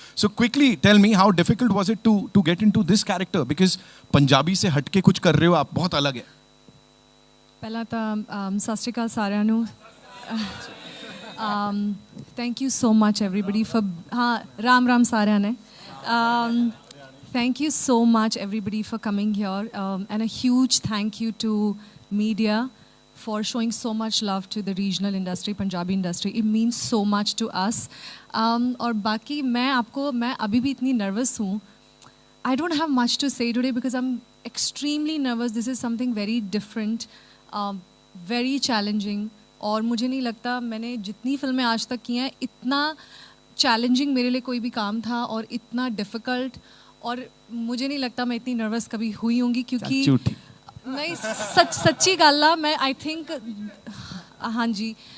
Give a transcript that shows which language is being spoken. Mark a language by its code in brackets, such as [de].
[en] so quickly tell me, how difficult was it to get into this character, [hi] because Punjabi से हटके कुछ कर रहे हो आप, बहुत अलग है। [pa] पहला तो सत श्री अकाल सारिਆਂ ਨੂੰ। [en] Thank you so much everybody for, हाँ राम राम सारिਆਂ ने। Thank you so much everybody for coming here, and a huge thank you to media for showing so much love to the regional industry, Punjabi industry. It means so much to us. [hi] और बाकी मैं अभी भी इतनी nervous हूँ. [en] I don't have much to say today because I'm extremely nervous. This is something very different, very challenging. [hi] और मुझे नहीं लगता मैंने जितनी फिल्में आज तक की हैं इतना challenging मेरे लिए कोई भी काम था, और इतना difficult, और मुझे नहीं लगता मैं इतनी नर्वस कभी हुई होंगी, क्योंकि नहीं [pa] सच्ची गल आ, [hi] मैं आई थिंक हाँ जी